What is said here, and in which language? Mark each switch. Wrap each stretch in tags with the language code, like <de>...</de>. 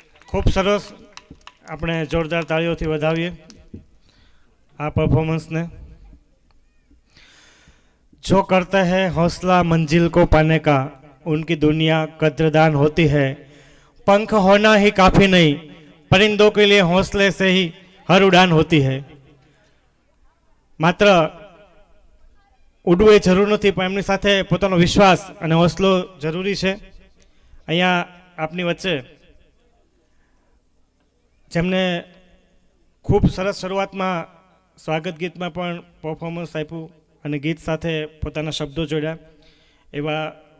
<gu>ખૂબ સરસ, આપણે જોરદાર તાળીઓથી વધાવીએ આ પરફોર્મન્સને।</gu> <hi>जो करते हैं हौसला मंजिल को पाने का, उनकी दुनिया कद्रदान होती है। पंख होना ही काफ़ी नहीं, परिंदों के लिए हौसले से ही हर उड़ान होती है।</hi> <gu>मात्र ઉડવું એ જરૂર નથી, પણ એમની સાથે પોતાનો વિશ્વાસ અને હોંસલો જરૂરી છે। અહીંયા આપની વચ્ચે જેમને ખૂબ સરસ શરૂઆતમાં સ્વાગત ગીતમાં પણ પરફોર્મન્સ આપ્યું અને ગીત સાથે પોતાના શબ્દો જોડ્યા, એવા</gu>